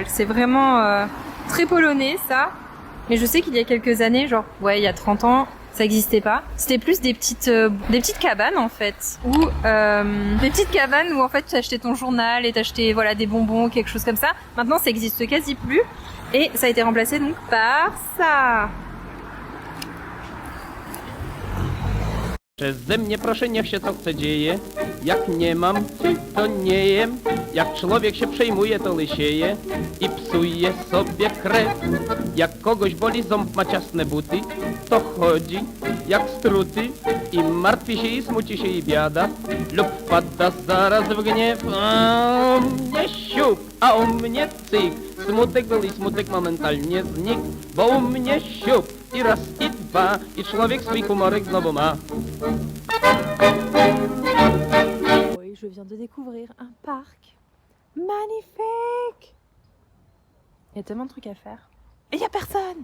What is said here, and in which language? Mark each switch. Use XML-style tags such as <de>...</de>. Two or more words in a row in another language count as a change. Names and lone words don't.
<fr>C'est vraiment très polonais ça, mais je sais qu'il y a quelques années, genre ouais, il y a 30 ans, ça existait pas. C'était plus des petites cabanes en fait, ou des petites cabanes où en fait tu achetais ton journal et t'achetais voilà des bonbons, quelque chose comme ça. Maintenant, ça existe quasi plus et ça a été remplacé donc par ça.</fr> <pl>Przeze mnie proszę niech się co chce dzieje. Jak nie mam, to nie jem. Jak człowiek się przejmuje, to lysieje i psuje sobie krew. Jak kogoś boli ząb, ma ciasne buty, to chodzi jak struty i martwi się i smuci się i biada lub wpada zaraz w gniew. A u mnie siup, a u mnie cyk. Smutek był i smutek momentalnie znikł, bo u mnie siup i raz i dwa i człowiek swój humorek znowu ma.</pl> <fr>Oui, je viens de découvrir un parc magnifique. Il y a tellement de trucs à faire. Et il y a personne.</fr>